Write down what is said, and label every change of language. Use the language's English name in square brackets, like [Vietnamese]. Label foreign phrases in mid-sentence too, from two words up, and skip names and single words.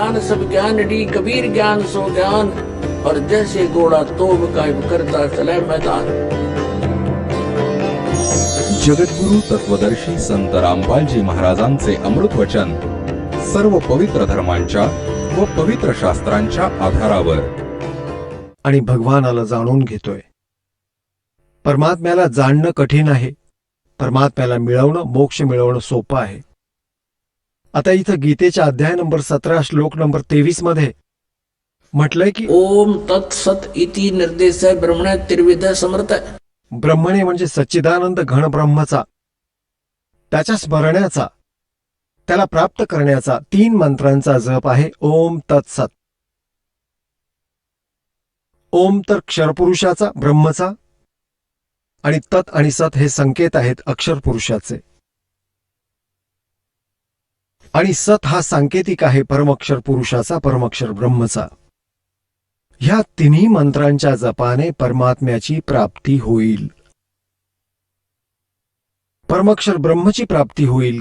[Hindi] सब ज्ञान डी कबीर ज्ञान सो ज्ञान, और जैसे घोड़ा तोब कायम करता चले मैदान। [Marathi] जगद्गुरु तत्वदर्शी संत रामपालजी महाराजांचे अमृत वचन सर्व पवित्र धर्मांच्या व पवित्र शास्त्रांच्या आधारावर। आणि भगवानाला जाणून घेतोय। परमात्म्याला जाणणं कठीण आहे, परमात्म्याला मिळवणं, मोक्ष मिळवणं सोपं आहे। आता इथं गीतेच्या अध्याय नंबर 17 श्लोक नंबर 23 मध्ये म्हटलंय की [Sanskrit] ओम तत्सत इति निर्देश ब्रह्मणे त्रिविध समर्थ। [Marathi] ब्रह्मणे म्हणजे सच्चिदानंद घन ब्रह्मचा, त्याच्या स्मरण्याचा, त्याला प्राप्त करण्याचा 3 मंत्रांचा जप आहे ओम तत्सत। ओम तर क्षरपुरुषाचा, ब्रह्मचा, आणि तत् आणि सत हे संकेत आहेत अक्षर पुरुषाचे, आणि सत हा सांकेतिक आहे परमक्षर पुरुषाचा, परमक्षर ब्रह्मचा। ह्या तिन्ही मंत्रांच्या जपाने परमात्म्याची प्राप्ती होईल, परमक्षर ब्रह्मची प्राप्ती होईल।